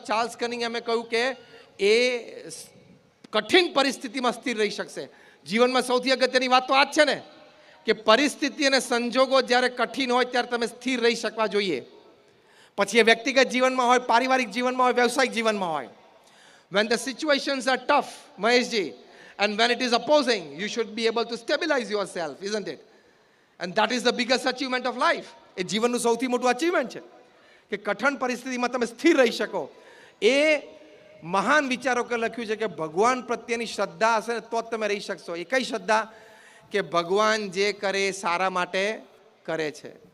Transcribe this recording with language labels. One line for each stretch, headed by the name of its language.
Gujarati: Charles કનિંગહામે કહ્યું કે એ કઠિન પરિસ્થિતિમાં સ્થિર રહી શકશે. જીવનમાં સૌથી અગત્યની વાત તો આ જ છે ને કે પરિસ્થિતિ અને સંજોગો જ્યારે કઠિન હોય ત્યારે તમે સ્થિર રહી શકવા જોઈએ. પછી એ વ્યક્તિગત જીવનમાં હોય, પારિવારિક જીવનમાં હોય, વ્યવસાયિક જીવનમાં હોય.
English: When the situations are tough, Maheshji, and when it is opposing, you should be able to stabilize yourself, isn't it? And that is the biggest achievement of life.
Gujarati: એ જીવનનું સૌથી મોટું અચીવમેન્ટ છે કે કઠણ પરિસ્થિતિમાં તમે સ્થિર રહી શકો. એ મહાન વિચારકે લખ્યું છે કે ભગવાન પ્રત્યેની શ્રદ્ધા હશે ને તો જ તમે રહી શકશો. એ કઈ શ્રદ્ધા? કે ભગવાન જે કરે એ સારા માટે કરે છે.